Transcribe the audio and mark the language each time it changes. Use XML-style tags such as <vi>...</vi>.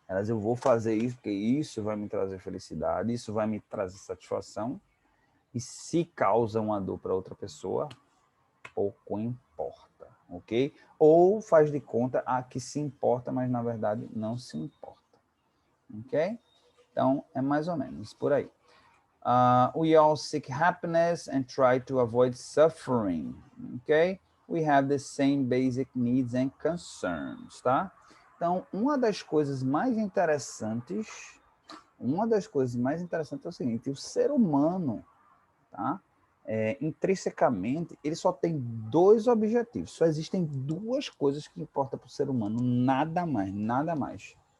<pt>Eu vou fazer isso porque isso vai me trazer felicidade, isso vai me trazer satisfação, e se causa uma dor para outra pessoa, pouco importa, ok? Ou faz de conta que se importa, mas na verdade não se importa, ok? Então, é mais ou menos por aí.</pt> <en>We all seek happiness and try to avoid suffering, ok? We have the same basic needs and concerns, tá?</en> <pt>Então, uma das coisas mais interessantes é o seguinte, o ser humano, tá? Intrinsecamente, ele só tem dois objetivos. Só existem duas coisas que importam para o ser humano, nada mais, nada mais.</pt>